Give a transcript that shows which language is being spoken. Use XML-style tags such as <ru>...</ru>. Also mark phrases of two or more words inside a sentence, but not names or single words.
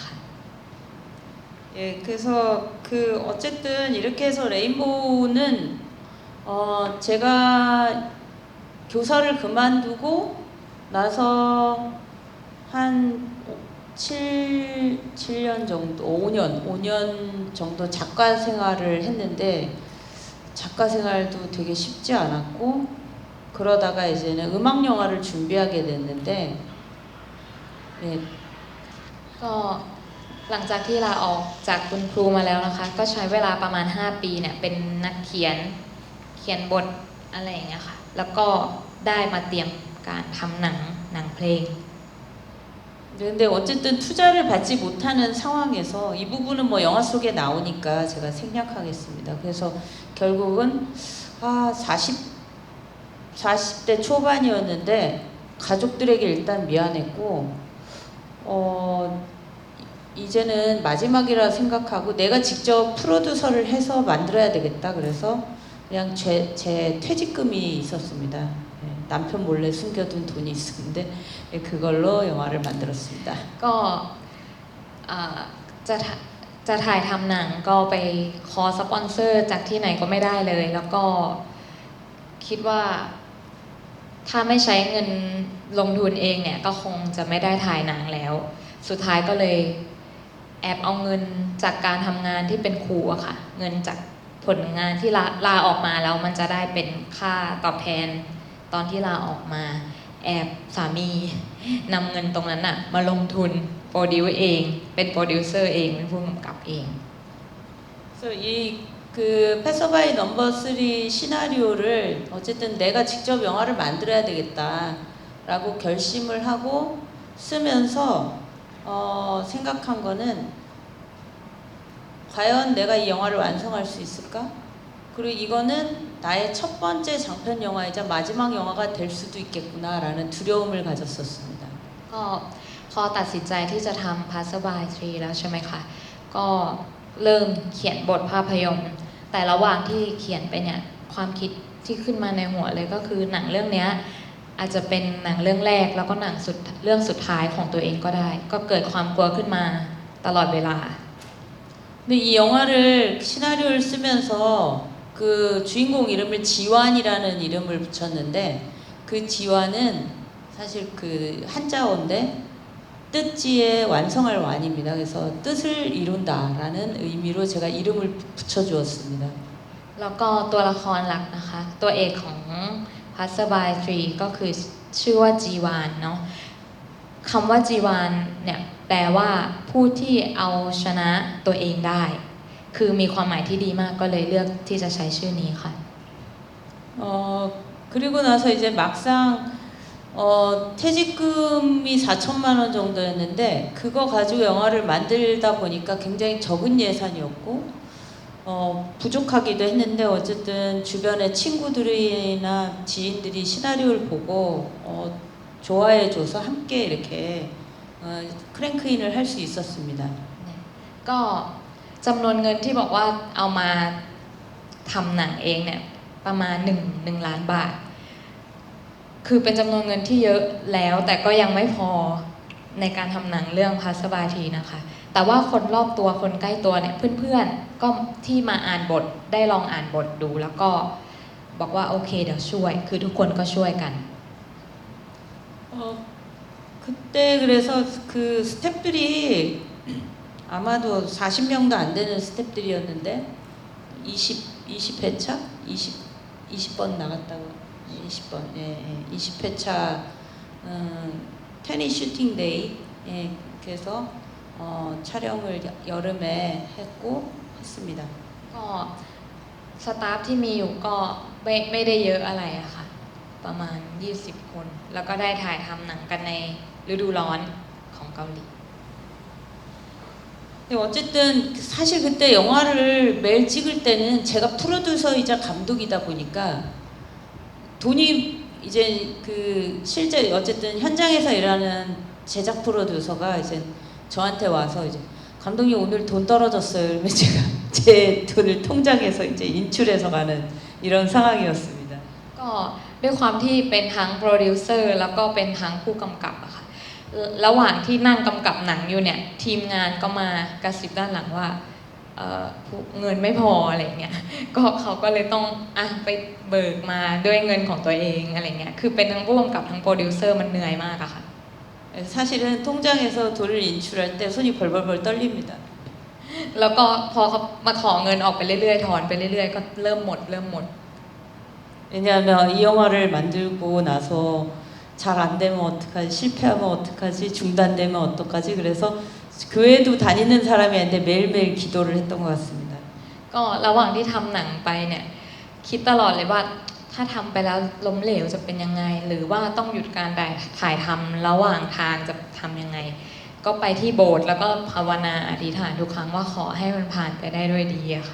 <ko>예, 그래서 그 어쨌든 이렇게 해서 레인보우는 제가 교사를 그만두고 나서 한 7년 정도, 5년 정도 작가 생활을 했는데 작가 생활도 되게 쉽지 않았고 그러다가 이제는 음악 영화를 준비하게 됐는데 예,</ko> <th>ก็หลังจากที่ลาออกจากคุณครูมาแล้วนะคะ ก็ใช้เวลาประมาณ 5 ปีเนี่ยเป็นนักเขียนบทอะไรอย่างเงี้ยค่ะ แล้วก็ได้มาเตรียมการทำหนังเพลง</th> <ko>근데 어쨌든 투자를 받지 못하는 상황에서 이 부분은 뭐 영화 속에 나오니까 제가 생략하겠습니다. 그래서 결국은 40대 초반이었는데 가족들에게 일단 미안했고 이제는 마지막이라 생각하고 내가 직접 프로듀서를 해서 만들어야 되겠다. 그래서 그냥 제 퇴직금이 있었습니다. 예, 남편 몰래 숨겨둔 돈이 있었는데 예, 그걸로 영화를 만들었습니다.</ko> <th>ก็จะถ่ายทำหนังก็ไปขอสปอนเซอร์จากที่ไหนก็ไม่ได้เลย แล้วก็คิดว่าถ้าไม่ใช้ เงินลงทุนเองเนี่ยก็คงจะไม่ได้ถ่ายหนังแล้ว สุดท้ายก็เลยแอบเอาเงินจากการทำงานที่เป็นครูอะค่ะ เงินจากผลงานที่ลาออกมาแล้วมันจะได้เป็นค่าตอบแทนตอนที่ลาออกมาแอบสามีนำเงินตรงนั้นอะมาลงทุนโปรดิวเองเป็นโปรดิวเซอร์เองเป็นผู้กำกับเอง</th> <ko>그래서 그 패서바이 넘버 3 시나리오를 어쨌든 내가 직접 영화를 만들어야 되겠다라고 결심을 하고 쓰면서 생각한 거는 과연 내가 이 영화를 완성할 수 있을까? 그리고 이거는 나의 첫 번째 장편 영화이자 마지막 영화가 될 수도 있겠구나라는 두려움을 가졌었습니다.</ko> <th>ก็พอตัดสินใจที่จะทำ Passerby 3 แล้วใช่ไหมคะ ก็เริ่มเขียนบทภาพยนตร์แต่ระหว่างที่เขียนไปเนี่ยความคิดที่ขึ้นมาในหัวเลยก็คือหนังเรื่องนี้อาจจะเป็นหนังเรื่องแรกแล้วก็หนังเรื่องสุดท้ายของตัวเองก็ได้ ก็เกิดความกลัวขึ้นมาตลอดเวลา</th> <ko>근데 이 영화를 시나리오를 쓰면서 그 주인공 이름을 지완이라는 이름을 붙였는데 그 지완은 사실 그 한자어인데 뜻지의 완성할 완입니다. 그래서 뜻을 이룬다라는 의미로 제가 이름을 붙여주었습니다.</ko> <th>แล้วก็ตัวละครหลักนะคะ ตัวเอกของ Passerby 3 ก็คือชื่อว่าจีวานเนาะคำว่าจีวานเนี่ยแปลว่าผู้ที่เอาชนะตัวเองได้ คือมีความหมายที่ดีมากก็เลยเลือกที่จะใช้ชื่อนี้ค่ะ</th> <ko>그리고 나서 이제 막상 퇴직금이 4천만 원 정도였는데 그거 가지고 영화를 만들다 보니까 굉장히 적은 예산이었고 부족하기도 했는데 어쨌든 주변의 친구들이나 지인들이 시나리오를 보고 좋아해줘서 함께 이렇게 크랭크인을 할 수 있었습니다.</ko> <th>ก็จำนวนเงินที่บอกว่าเอามาทำหนังเองเนี่ยประมาณ1 ล้านบาท คือเป็นจำนวนเงินที่เยอะแล้วแต่ก็ยังไม่พอในการทำหนังเรื่อง Passerby 3 นะคะ แต่ว่าคนรอบตัวคนใกล้ตัวเนี่ยเพื่อนๆก็ที่มาอ่านบทได้ลองอ่านบทดูแล้วก็บอกว่าโอเคเดี๋ยวช่วยคือทุกคนก็ช่วยกัน</th> <ko>그때 그래서 그 스태프들이 아마도 40명도 안 되는 스태프들이었는데 20회차? 20번 나갔다고 20번 20회차 테니</ko> <en>shooting day</en> <ko>그래서 촬영을 여름에 했고 했습니다.</ko> <th>ก็สตาฟที่มีอยู่ก็ไม่ได้เยอะอะไรอะค่ะประมาณ20 คนแล้วก็ได้ถ่ายทำหนังกันในฤดูร้อนของเกาหลี</th> <ko>근데 어쨌든 사실 그때 영화를 매일 찍을 때는 제가 프로듀서이자 감독이다 보니까 돈이 이제 그 실제 어쨌든 현장에서 일하는 제작 프로듀서가 이제 저한테 와서 이제 감독님 오늘 돈 떨어졌어요. 그러면 제가 제 돈을 통장에서 이제 인출해서 가는 이런 상황이었습니다.</ko> <th>ก็ด้วยความที่เป็นทั้งโปรดิวเซอร์แล้วก็เป็นทั้งผู้กำกับอะค่ะระหว่างที่นั่งกำกับหนังอยู่เนี่ยทีมงานก็มากระซิบด้านหลังว่าเงินไม่พออะไรเงี้ยก็เขาก็เลยต้องไปเบิกมาด้วยเงินของตัวเองอะไรเงี้ยคือเป็นทั้งผู้กำกับทั้งโปรดิวเซอร์มันเหนื่อยมากอะค่ะ</th> <ko>사실은 통장에서 돈을 인출할 때 손이 벌벌벌 떨립니다.</ko> <th>แล้วก็พอเขามาขอเงินออกไปเรื่อยๆถอนไปเรื่อยๆก็เริ่มหมด</th> <ko>왜냐하면 이 영화를 만들고 나서 잘 안 되면 어떡하지, 실패하면 어떡하지, 중단되면 어떡하지. 그래서 교회도 다니는 사람이었는데 매일매일 기도를 했던 것 같습니다.</ko> <th>ก็ระหว่างที่ทำหนังไปเนี่ยคิดตลอดเลยว่าถ้าทำไปแล้วล้มเหลวจะเป็นยังไง หรือว่าต้องหยุดการถ่ายทำระหว่างทางจะทำยังไง ก็ไปที่โบสถ์แล้วก็ภาวนาอธิษฐานทุกครั้งว่าขอให้มันผ่านไปได้ด้วยดีอะค่ะ</th>